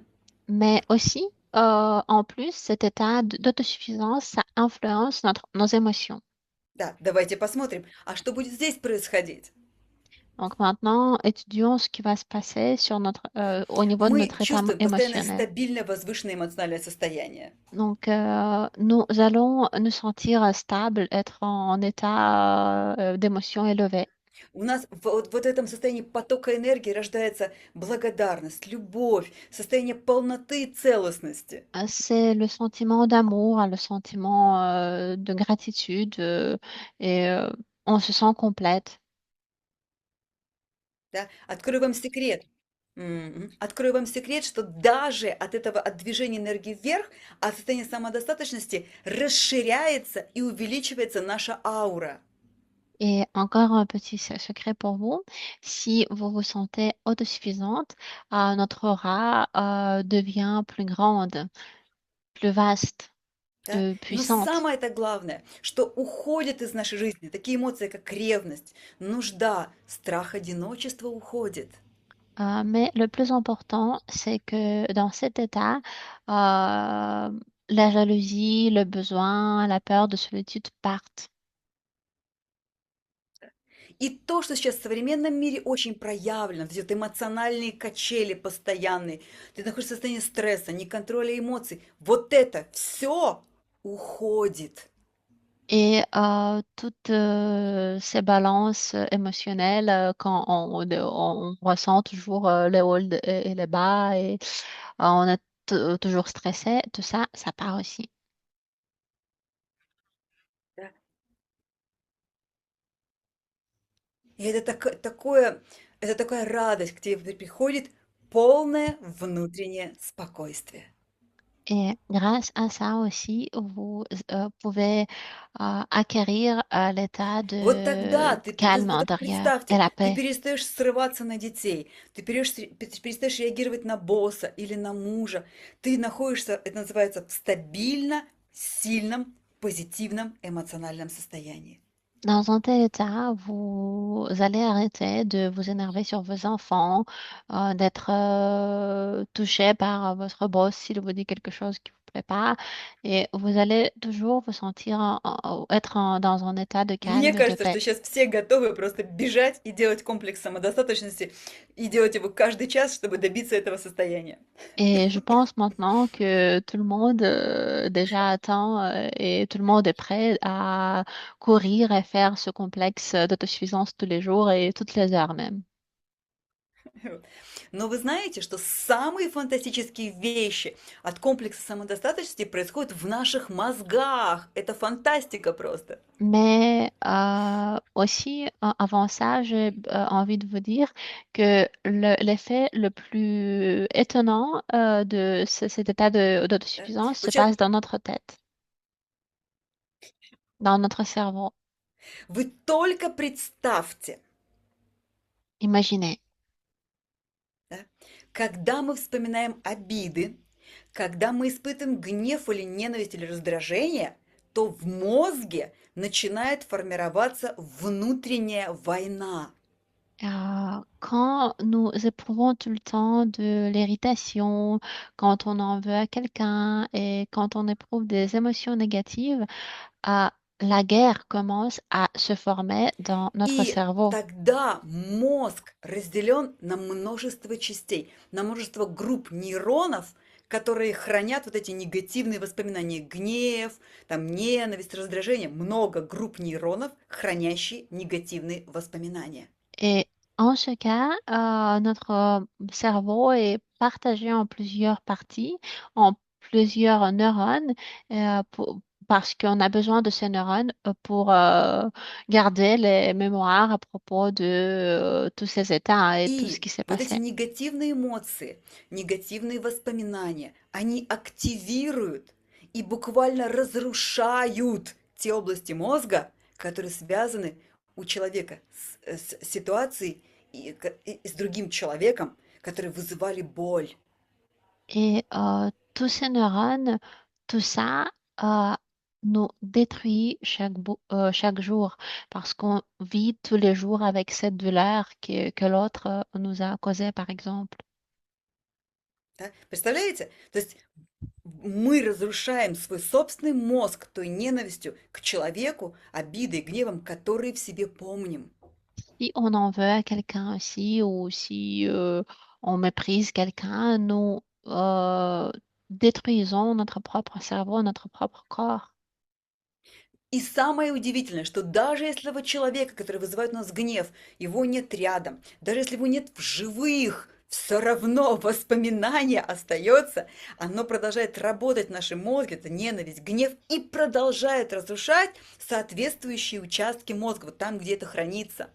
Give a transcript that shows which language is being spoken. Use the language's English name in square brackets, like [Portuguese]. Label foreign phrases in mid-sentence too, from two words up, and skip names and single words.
[French] Mais aussi, en plus, cet état d'autosuffisance, ça influence nos émotions. [Russian] Да, давайте посмотрим, а что будет здесь происходить? [French] Donc maintenant, étudions ce qui va se passer sur au niveau de [Russian] Мы [French] notre état [Russian] чувствуем постоянно [French] émotionnel. [Russian] стабильное возвышенное эмоциональное состояние. [French] Donc, nous allons nous sentir stables, être en état d'émotion élevé. [Russian] У нас вот в этом состоянии потока энергии рождается благодарность, любовь, состояние полноты и целостности. [French] C'est le sentiment d'amour, le sentiment de gratitude et on se sent complète. [Russian] Да? Открою вам секрет. Открою вам секрет, что даже от этого, от движения энергии вверх, от состояния самодостаточности расширяется и увеличивается наша аура. [French] Et encore un petit secret pour vous, si vous vous sentez autosuffisante, notre aura devient plus grande, plus vaste, [Russian] Да? Но [French] puissante. [Russian] самое-то главное, что уходит из нашей жизни, такие эмоции, как ревность, нужда, страх одиночества уходит. [French] Mais le plus important, c'est que dans cet état, la jalousie, le besoin, la peur de solitude partent. [Russian] И то, что сейчас в современном мире очень проявлено, вот эти вот эмоциональные качели постоянные, ты находишься в состоянии стресса, неконтроля эмоций, вот это все уходит. [French] Et toutes ces balances émotionnelles, quand on ressent toujours les hauts et les bas et on est toujours stressé, tout ça, ça part aussi. [Russian] Да. И это такая радость, к тебе приходит полное внутреннее спокойствие. [French] Et grâce à ça aussi, vous pouvez acquérir l'état [Russian] Вот тогда [French] de [Russian] ты, [French] calme [Russian] вот так [French] intérieur et [Russian] представьте, [French] la [Russian] ты [French] paix. [Russian] перестаешь срываться на детей, ты перестаешь реагировать на босса или на мужа, ты находишься, это называется, в стабильно, сильном, позитивном эмоциональном состоянии. [French] Dans un tel état, vous allez arrêter de vous énerver sur vos enfants, d'être touché par votre boss s'il vous dit quelque chose qui vous plaît pas, et vous allez toujours vous sentir être dans un état de [Russian] Мне [French] calme et de [Russian] кажется, [French] paix. [Russian] что сейчас все готовы просто бежать и делать комплекс самодостаточности, и делать его каждый час, чтобы добиться этого состояния. [French] Et je pense maintenant que tout le monde déjà attend et tout le monde est prêt à courir et faire ce complexe d'autosuffisance tous les jours et toutes les heures même. [Russian] Но вы знаете, что самые фантастические вещи от комплекса самодостаточности происходят в наших мозгах. Это фантастика просто. [French] Mais aussi, avant ça, j'ai envie de vous dire que l'effet le plus étonnant de cet état [Russian] Да? [French] d'autosuffisance se [Russian] Вот сейчас [French] passe dans notre tête, dans notre cerveau. [Russian] вы только представьте, [French] Imaginez, [Russian] да, когда мы вспоминаем обиды, когда мы испытываем гнев или ненависть или раздражение, то в мозге начинает формироваться внутренняя война. [French] quand nous éprouvons tout le temps de l'irritation, quand on en veut à quelqu'un et quand on éprouve des émotions négatives, euh, la guerre commence à se former dans notre [Russian] И [French] cerveau. [Russian] тогда мозг разделен на множество частей, на множество групп нейронов, которые хранят вот эти негативные воспоминания, гнев, там, ненависть, раздражение, много групп нейронов, хранящие негативные воспоминания. [French] Et en ce cas, notre cerveau est partagé en plusieurs parties, en plusieurs neurones, parce qu'on a besoin de ces neurones pour garder les mémoires à propos de tous ces états et tout ce [Russian] И [French] qui s'est [Russian] вот эти [French] passé. [Russian] негативные эмоции, негативные воспоминания, они активируют и буквально разрушают те области мозга, которые связаны у человека с ситуацией и с другим человеком, которые вызывали боль. [French] Et tous ces neurones, tout ça euh, nous détruit chaque jour parce qu'on vit tous les jours avec cette douleur que l'autre nous a causée, par exemple. [Russian] Да? Представляете? То есть мы разрушаем свой собственный мозг той ненавистью к человеку, обидой, гневом, которые в себе помним. [French] Si on en veut à quelqu'un aussi ou si on méprise quelqu'un, nous détruisons notre propre cerveau, notre propre corps. [Russian] И самое удивительное, что даже если этого человека, который вызывает у нас гнев, его нет рядом, даже если его нет в живых, все равно воспоминание остается, оно продолжает работать в нашем мозге, это ненависть, гнев, и продолжает разрушать соответствующие участки мозга, вот там, где это хранится.